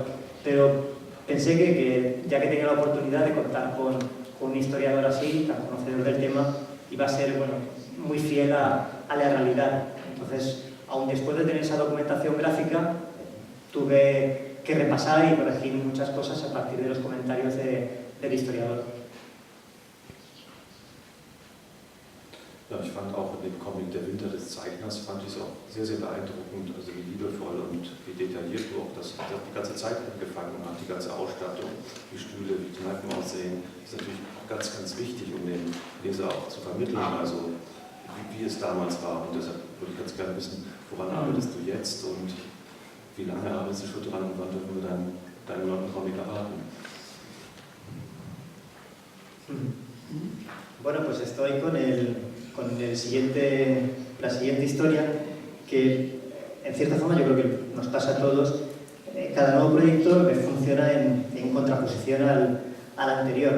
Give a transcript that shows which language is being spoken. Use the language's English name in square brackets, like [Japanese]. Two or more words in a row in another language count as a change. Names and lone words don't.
[Spanish] Pero pensé que ya que tenía la oportunidad de contar con un historiador así, tan conocedor del tema, iba a ser muy fiel a la realidad. Entonces, aun después de tener esa documentación gráfica, tuve que repasar y corregir muchas cosas a partir de los comentarios del historiador. [German] Ja, ich fand auch in dem Comic Der Winter des Zeichners, fand ich es auch sehr, sehr beeindruckend, also wie liebevoll und wie detailliert du auch das die ganze Zeit angefangen hast, die ganze Ausstattung, die Stühle, wie die Kneipen aussehen, ist natürlich ganz, ganz wichtig, um den Leser auch zu vermitteln, also wie es damals war. Und deshalb würde ich ganz gerne wissen, woran arbeitest du jetzt und wie lange arbeitest du schon dran und wann dürfen wir deinen neuen Comic erwarten? [Spanish] Bueno, pues estoy con la siguiente historia, que en cierta forma yo creo que nos pasa a todos. Cada nuevo proyecto me funciona en contraposición al anterior, ¿no?